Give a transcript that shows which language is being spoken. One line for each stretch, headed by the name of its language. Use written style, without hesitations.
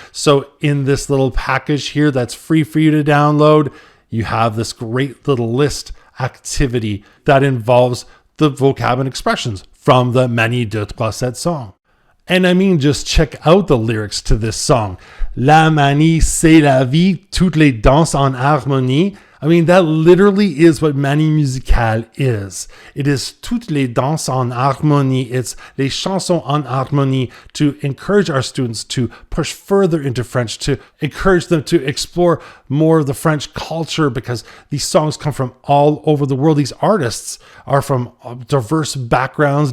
English: So in this little package here that's free for you to download, you have this great little list activity that involves the vocab and expressions from the MANIE 237 song. And I mean, just check out the lyrics to this song.
French: La manie, c'est la vie, toutes les danses en harmonie.
English: I mean, that literally is what MANIE Musicale is. It is
French: toutes les danses en harmonie.
English: It's
French: les chansons en harmonie
English: to encourage our students to push further into French, to encourage them to explore more of the French culture, because these songs come from all over the world. These artists are from diverse backgrounds.